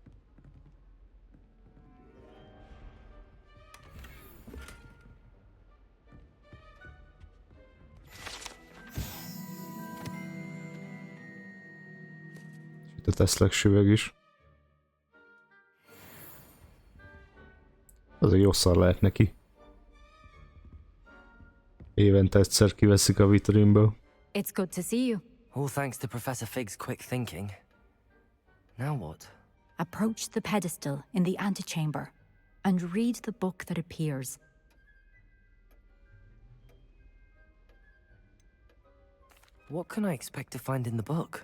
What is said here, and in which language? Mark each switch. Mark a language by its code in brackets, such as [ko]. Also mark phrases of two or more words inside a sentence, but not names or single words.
[hu] Itt a Tesla süveg is. Azért jó szar lehet neki. Évente egyszer kiveszik a vitrínből. [en] It's good to see you. All thanks to Professor Fig's quick thinking. Now what? Approach the pedestal in the antechamber and read the book that appears. What can I expect to find in the book?